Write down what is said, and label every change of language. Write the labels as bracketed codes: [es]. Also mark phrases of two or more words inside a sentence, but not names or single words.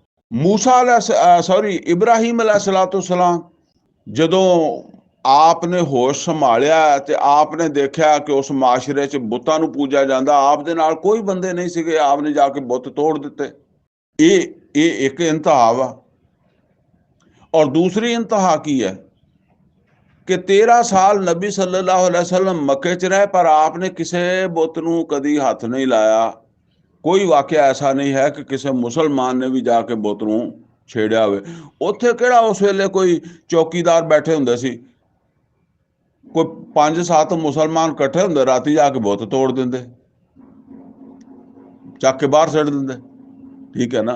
[pa] ਇਬਰਾਹੀਮ अलैहिस्सलाम ਜਦੋਂ ਆਪ ਨੇ ਹੋਸ਼ ਸੰਭਾਲਿਆ ਤੇ ਆਪ ਨੇ ਦੇਖਿਆ ਕਿ ਉਸ ਮਾਸ਼ਰੇ 'ਚ ਬੁੱਤਾਂ ਨੂੰ ਪੂਜਿਆ ਜਾਂਦਾ, ਆਪ ਦੇ ਨਾਲ ਕੋਈ ਬੰਦੇ ਨਹੀਂ ਸੀਗੇ, ਆਪ ਨੇ ਜਾ ਕੇ ਬੁੱਤ ਤੋੜ ਦਿੱਤੇ। ਇਹ ਇੱਕ ਇੰਤਹਾ ਵਾ। ਔਰ ਦੂਸਰੀ ਇੰਤਹਾ ਕੀ ਹੈ ਕਿ 13 ਸਾਲ ਨਬੀ [ar] صلى الله عليه وسلم [pa] मक्के 'ਚ ਰਹੇ, ਪਰ ਆਪ ਨੇ ਕਿਸੇ ਬੁੱਤ ਨੂੰ ਕਦੀ ਹੱਥ ਨਹੀਂ ਲਾਇਆ। ਕੋਈ ਵਾਕਿਆ ਐਸਾ ਨਹੀਂ ਹੈ ਕਿ ਕਿਸੇ ਮੁਸਲਮਾਨ ਨੇ ਵੀ ਜਾ ਕੇ ਬੁੱਤ ਨੂੰ ਛੇੜਿਆ ਹੋਵੇ। ਉੱਥੇ ਕਿਹੜਾ ਉਸ ਵੇਲੇ ਕੋਈ ਚੌਕੀਦਾਰ ਬੈਠੇ ਹੁੰਦੇ ਸੀ, ਕੋਈ 5-7 ਮੁਸਲਮਾਨ ਇਕੱਠੇ ਹੁੰਦੇ, ਰਾਤੀ ਜਾ ਕੇ ਬੁੱਤ ਤੋੜ ਦਿੰਦੇ, ਚੱਕ ਕੇ ਬਾਹਰ ਸੁੱਟ ਦਿੰਦੇ, ਠੀਕ ਹੈ ਨਾ।